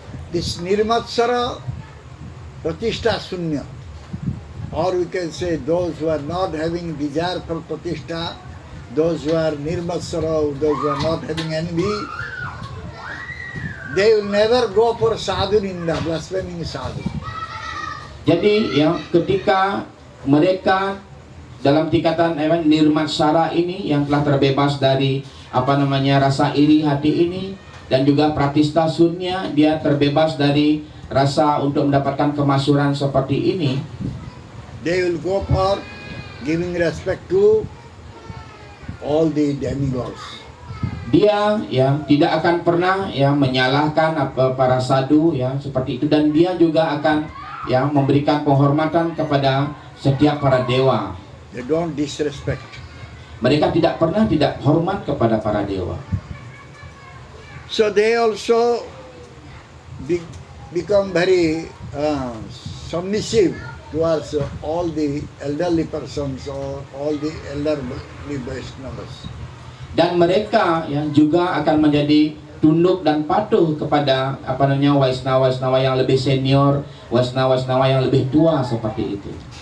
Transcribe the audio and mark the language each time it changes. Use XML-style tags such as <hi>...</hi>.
<en>This nirmatsara pratishtha sunya, or we can say those who are not having desire for pratishtha, those who are nirmatsara, those who are not having envy, they will never go for sadhu ninda, blaspheming sadhu.</en> <id>Jadi ya ketika mereka dalam tingkatan nirmatsara ini yang telah terbebas dari rasa iri hati ini, dan juga pratistha sunya, dia terbebas dari rasa untuk mendapatkan kemasyuran seperti ini,</id> <en>they will go for giving respect to all the demigods.</en> <id>Dia ya tidak akan pernah ya menyalahkan para sadhu ya seperti itu, dan dia juga akan ya memberikan penghormatan kepada setiap para dewa.</id> <en>They don't disrespect.</en> <id>Mereka tidak pernah tidak hormat kepada para dewa.</id> <en>So they also become very submissive towards all the elderly persons or all the elderly Vaishnavas.</en> <id>Dan mereka yang juga akan menjadi tunduk dan patuh kepada Waisnawa yang lebih senior, Waisnawa yang lebih tua seperti itu.</id>